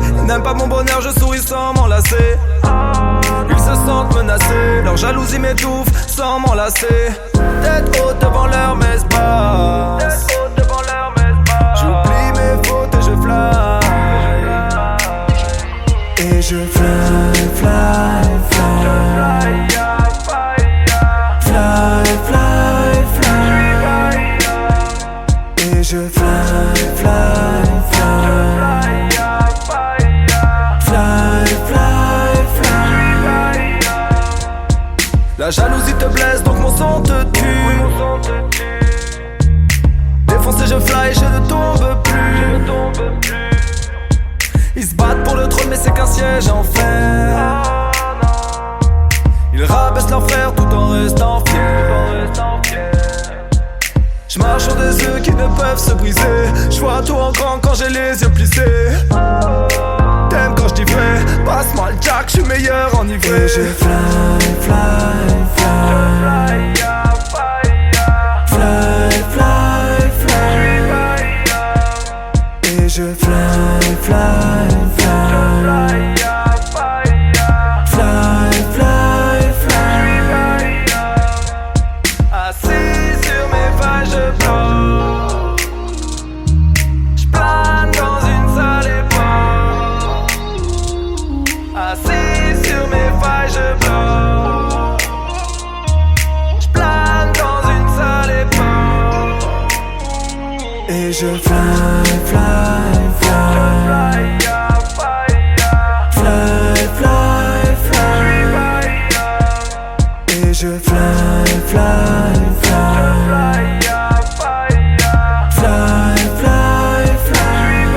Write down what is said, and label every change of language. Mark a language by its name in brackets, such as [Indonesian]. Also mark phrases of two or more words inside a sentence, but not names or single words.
[French] Ils n'aiment pas mon bonheur, je souris sans m'enlacer. Ils se sentent menacés, leur jalousie m'étouffe sans m'enlacer. Tête haute devant leur messe basse. J'oublie mes fautes et je fly. Et je [English] fly, fly, fly. Fly, fly, fly. [French] Et je [English] fly, fly, fly. Fly, fly, fly. [French] La jalousie te blesse donc mon son te tue. Défoncé je fly, je ne tombe plus. Ils se battent pour le trône mais c'est qu'un siège en fer. Ils rabaissent leurs frères tout en restant fiers. Je marche sur des œufs qui ne peuvent se briser. Je vois tout en grand quand j'ai les yeux plissés. T'aimes quand je dis vrai, passe-moi le jack, je suis meilleur enivré. Et je [English] fly, fly, fly. Fly, fly, fly. [French] Et je [English] fly, fly, fly. Fly, fly, fly. [French] Assis sur mes vaches, je flotte. J'plane dans une salle époque. Assis sur mes vaches, je flotte. J'plane dans une salle époque. Et je [English] fly, fly, fly. Fly, fly, fly. [French] Et je [English] fly, fly, fly. Fly, fly, fly.